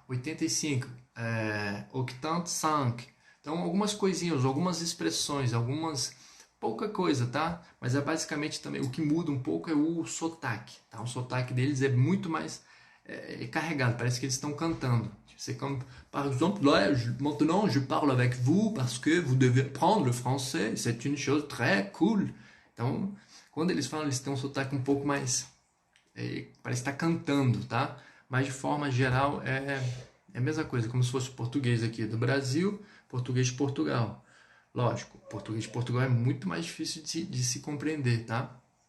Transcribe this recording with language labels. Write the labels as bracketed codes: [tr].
[pt] 85, 85. Então, algumas coisinhas, algumas expressões, algumas pouca coisa, tá? Mas é basicamente também o que muda um pouco é o sotaque, tá? O sotaque deles é muito mais carregado, parece que eles estão cantando. [fr] C'est comme, par exemple, là, maintenant je parle avec vous parce que vous devez apprendre le français, c'est une chose très cool. [pt] Então, quando eles falam, eles têm um sotaque um pouco mais, parece estar cantando, tá? Mas de forma geral é a mesma coisa, como se fosse o português aqui do Brasil, português de Portugal. Lógico, o português de Portugal é muito mais difícil de se compreender, tá?